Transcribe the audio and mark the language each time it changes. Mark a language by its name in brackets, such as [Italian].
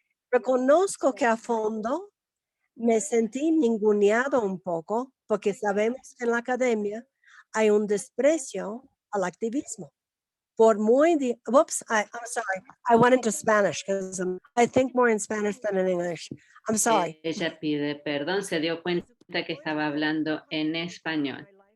[Spanish] Reconozco que a fondo me sentí ninguneado un poco porque sabemos que en la academia hay un desprecio al activismo. Por muy, [English] I'm sorry, I went into Spanish because I think more in Spanish than in English. I'm sorry. [Spanish] Ella pide perdón, se dio cuenta que estaba hablando en español.